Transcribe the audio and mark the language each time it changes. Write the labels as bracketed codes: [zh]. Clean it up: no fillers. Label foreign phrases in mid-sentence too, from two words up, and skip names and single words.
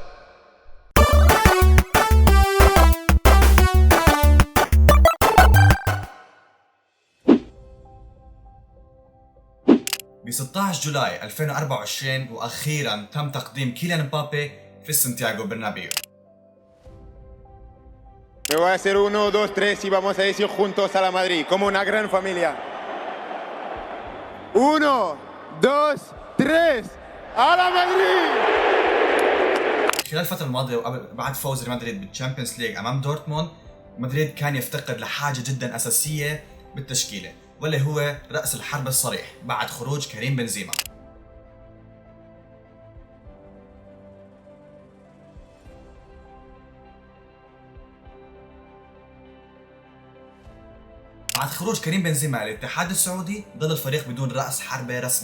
[ar] ب 16 جولاي 2024 واخيرا تم تقديم كيليان مبابي في سانتياغو برنابيو. [es] Me voy a hacer 1, 2, 3 y vamos a decir juntos a la Madrid como una gran familia. 1, 2, 3 a la Madrid. [ar] خلال الفترة الماضية وبعد فوز ريال مدريد بالتشامبيونز ليج امام دورتموند، مدريد كان يفتقد لحاجة جدا اساسية بالتشكيلة، واللي هو رأس الحرب الصريح بعد خروج كريم بنزيما. بعد خروج كريم بنزيما الاتحاد السعودي ضل الفريق بدون رأس حربة رسمي.